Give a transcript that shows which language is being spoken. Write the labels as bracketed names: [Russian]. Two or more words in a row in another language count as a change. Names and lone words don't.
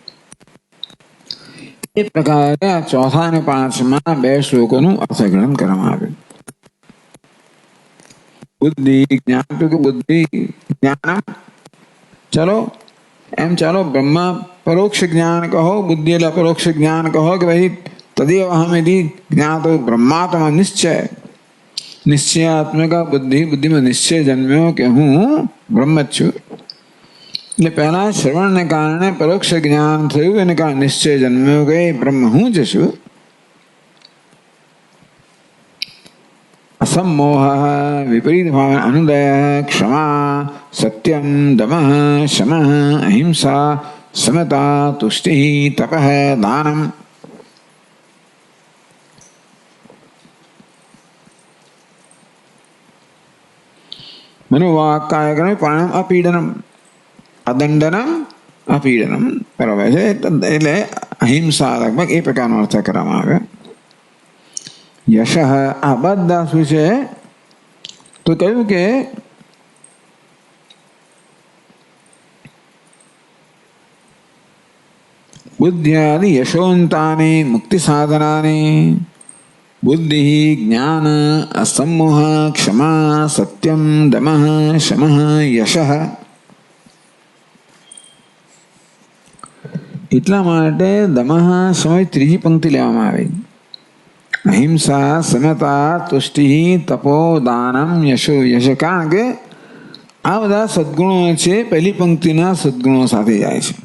[Gujarati] એ પ્રકારે આ 4 અને 5માં 2 શ્લોકોનું અર્થગ્રહણ કરવામાં આવ્યું. બુદ્ધિ જ્ઞાન તો બુદ્ધિ જ્ઞાનમ, ચલો એમ ચાલો બ્રહ્મા પરોક્ષ જ્ઞાન કહો, બુદ્ધિ એટલે પરોક્ષ જ્ઞાન કહો કે ભાઈ [Sanskrit] तदेव अहमिति ज्ञातो ब्रह्मात्मा निश्चय निश्चयात्मक बुद्धि बुद्धि में निश्चय जन्म्यो कि हूँ ब्रह्म [Gujarati] છું. એટલે પહેલા શ્રવણને કારણે પરોક્ષ જ્ઞાન થયું, એને કારણે નિશ્ચય જન્મ્યો કે બ્રહ્મ હું જ છું. [Sanskrit] असम्मोह विपरीत भाव अनुदय क्षमा सत्यम दमः शमः अहिंसा समता तुष्टि तपः दानम. मनोवाक् कायकर्म प्राणायाम अपीडनम अदंडनम अपीडनम [Gujarati] બરાબર છે. એટલે અહિંસા લગભગ એ પ્રકારનો અર્થ કરવામાં આવે. યશ આ બધા શું છે તો કહ્યું કે બુદ્ધ્યાદિ યશોંતાની મુક્તિ સાધનાની [Sanskrit] बुद्धि ज्ञान असम्मोह क्षमा सत्यम दमः शमः यशः. [Gujarati] એટલા માટે દમઃ સમય ત્રીજી પંક્તિ લેવામાં આવી. [Sanskrit] અહિંસા સમતા તુષ્ટિ તપો દાનમ યશો યશ. [Gujarati] કારણ કે આ બધા સદગુણો છે પહેલી પંક્તિના સદગુણો સાથે જાય છે.